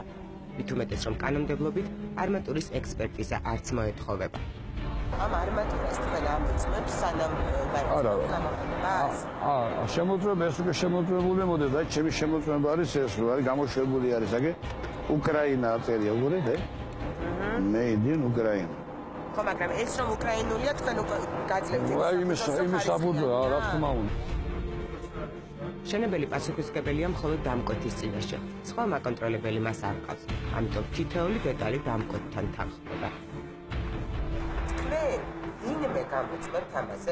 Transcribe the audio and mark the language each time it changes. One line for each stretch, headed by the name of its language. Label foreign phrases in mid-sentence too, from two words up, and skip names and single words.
Georgian: მით უმეტეს, რომ კანონმდებლობით არმატურის ექსპერტიზა არც მოეთხოვება. ამ არმატურას თქვენ ამოწმებთ სანამ გამოყენებას? შემოწმება ეს უკვე შემოწმებული მოდი და ჩემი შემოწმება არის ეს რომ არის გამოშვებული არის აგე უკრაინა აწერია უყურეთ
English: made in Ukraine.
Georgian: ხო, მაგრამ ეს რომ უკრაინულია, თქვენ უკვე გაძლევთ. აი იმის აბუძა, რა თქმა უნდა. შენებელი პასუხისმგებელია მხოლოდ დამკვეთის წინაშე. სხვა მაკონტროლებელი მას არ ყავს. ამიტომ თითოეული დეტალი დამკვეთთან თანხმდება. თქვენ ვინმე გამოწვევთ ამაზე?